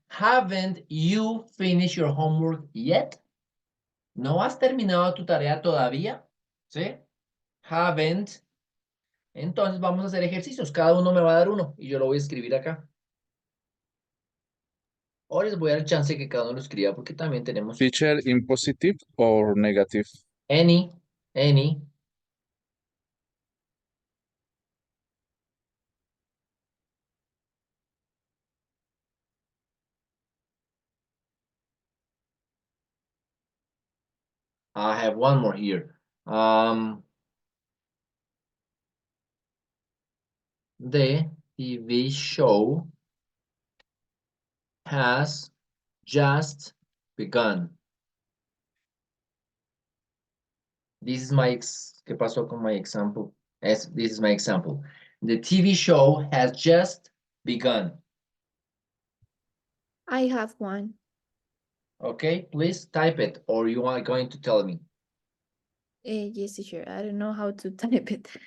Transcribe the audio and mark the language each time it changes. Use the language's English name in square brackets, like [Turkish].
[English] Haven't you finished your homework yet? [Spanish] ¿No has terminado tu tarea todavía? ¿Sí? Haven't. Entonces vamos a hacer ejercicios. Cada uno me va a dar uno y yo lo voy a escribir acá. Ahora les voy a dar chance que cada uno lo escriba porque también tenemos [English] Teacher, in positive or negative? any. I have one more here. The TV show has just begun. This is my [Spanish] ¿Qué pasó con [English] my example? This is my example. The TV show has just begun. I have one. Okay, please type it, or you are going to tell me. Yes, teacher. I don't know how to type it.